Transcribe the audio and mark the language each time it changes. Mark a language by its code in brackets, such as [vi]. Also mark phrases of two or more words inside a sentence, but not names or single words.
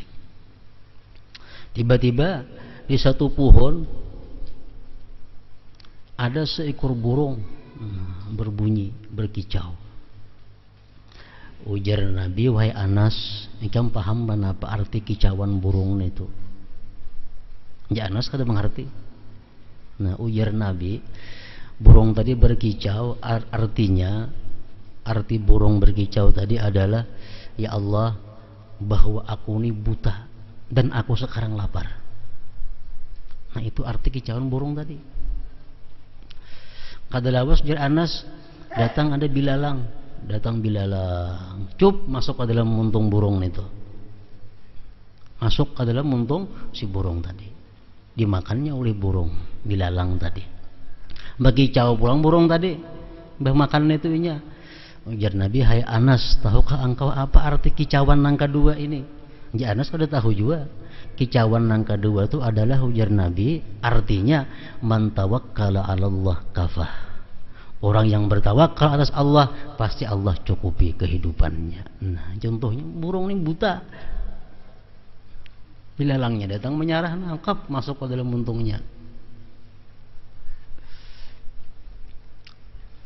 [id] Tiba-tiba di satu pohon ada seekor burung berbunyi, berkicau. Ujar Nabi, wahai Anas, engkau paham apa arti kicauan burung itu? Ya, Anas kada mengerti. Nah, ujar Nabi, burung tadi berkicau, artinya, arti burung berkicau tadi adalah, ya Allah, bahwa aku ini buta dan aku sekarang lapar. Nah, itu arti kicauan burung tadi. Kada lawas ujar Anas, datang ada bilalang, cup masuk ke dalam muntung burung itu, masuk ke dalam muntung si burung tadi. Dimakannya oleh burung bilalang tadi. Bagi kicau pulang burung tadi, makan itu nya. Ujar Nabi, hai Anas, tahukah engkau apa arti kicauan yang kedua ini? Ya, Anas sudah tahu juga. Kicauan yang kedua itu adalah, ujar Nabi, artinya [ar] من توكل على الله كفاه. [id] Orang yang bertawakal atas Allah, pasti Allah cukupi kehidupannya. Nah, contohnya burung ini buta. Bilalangnya datang menyarah, nangkap, masuk ke dalam muntungnya.